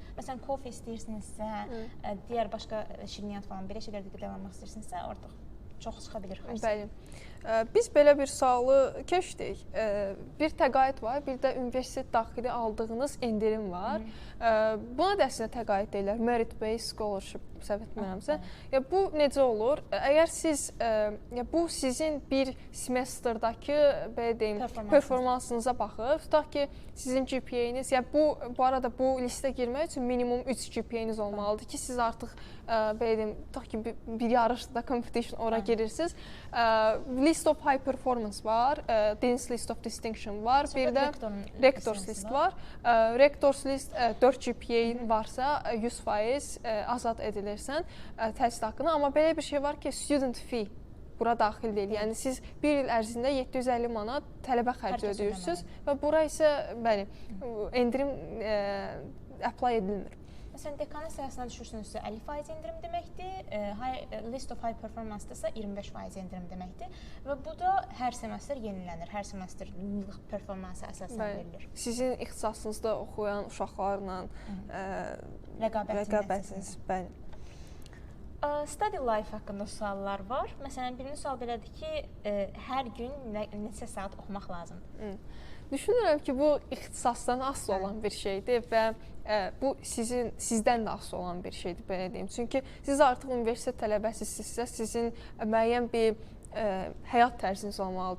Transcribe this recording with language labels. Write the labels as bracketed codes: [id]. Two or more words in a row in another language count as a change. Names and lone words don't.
[az] Məsələn, kofe istəyirsinizsə, digər başqa şirniyyat falan belə şeylərdə qidalanmaq istəyirsinizsə, artıq çox çıxa bilir xərc. Bəli. Biz belə bir sualı keçdik. Bir təqaüd var, bir də universitet daxili aldığınız endirim var. Buna da əslində təqaüd deyirlər, [en] merit-based scholarship, [az] səhv etmirəmsə. Bu necə olur? Əgər siz, bu sizin bir semestrdakı belə deyim, performansınıza baxır. Tutaq ki, sizin GPA-niz, bu arada bu listə girmək üçün minimum 3 GPA-niz olmalıdır ki, siz artıq belə deyim, tutaq ki, bir yarışda competition ora girirsiniz. [en] List of high performance [az] var, Dean's List of Distinction var, bir də Rector's List var. Rector's List 4 GPA-in varsa 100% azad edilirsən təhsil haqqını, amma belə bir şey var ki, [en] student fee [az] bura daxil deyil. Yəni siz bir il ərzində 750 manat tələbə xərci ödəyirsiniz və bura isə bəli, endirim apply edilmir. Məsələn, dekanın sırasına düşürsünüzsə 50% endirim deməkdir, [en] list of high performance- [az] dasa 25% endirim deməkdir və bu da hər semestr yenilənir, hər semestr performansa əsasən verilir. Sizin ixtisasınızda oxuyan uşaqlarla rəqabətiniz, bəli. [en] Study life [az] haqqında suallar var. Məsələn, birinci sual belədir ki, hər gün neçə saat oxumaq lazımdır? Düşünürəm ki, bu ixtisasdan asılı olan bir şeydir və bu sizdən də asılı olan bir şeydir, belə deyim. Çünki siz artıq universitet tələbəsizsinizsə, sizin müəyyən bir həyat tərziniz olmalıdır.